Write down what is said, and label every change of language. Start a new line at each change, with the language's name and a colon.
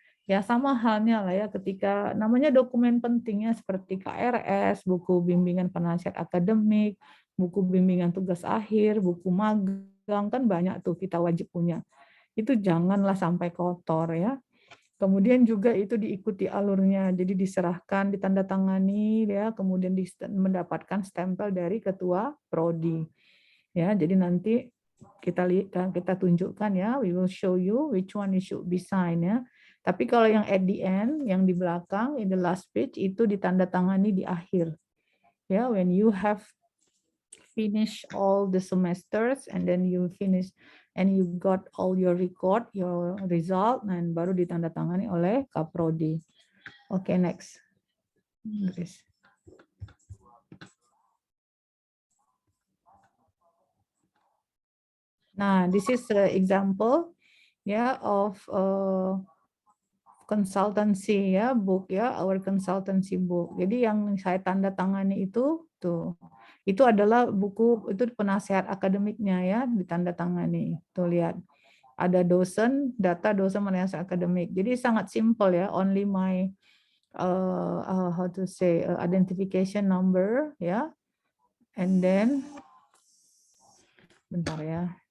Indonesian: Ya sama halnya lah ya ketika namanya dokumen pentingnya seperti KRS, buku bimbingan penasihat akademik, buku bimbingan tugas akhir, buku magang kan banyak tuh kita wajib punya. Itu janganlah sampai kotor ya. Kemudian juga itu diikuti alurnya, jadi diserahkan, ditandatangani ya, kemudian mendapatkan stempel dari ketua prodi. Ya, jadi nanti kita tunjukkan ya,
English: we will show you which one you should be signed ya.
Indonesian: Tapi kalau yang
English: at the end,
Indonesian: yang di belakang,
English: in the last page
Indonesian: itu ditandatangani di akhir.
English: Ya, when you have finish all the semesters and then you finish and you got all your record, your result,
Indonesian: dan baru ditandatangani oleh Kaprodi.
English: Oke, next. Inggris. Nah, this is an example ya of consultancy ya book ya, our consultancy book.
Indonesian: Jadi yang saya tanda tangani itu tuh, itu adalah buku itu penasehat akademiknya ya ditanda tangani. Tuh lihat, ada dosen, data dosen penasehat akademik. Jadi sangat
English: simple ya, only my how to say identification number ya, and then
Indonesian: bentar ya.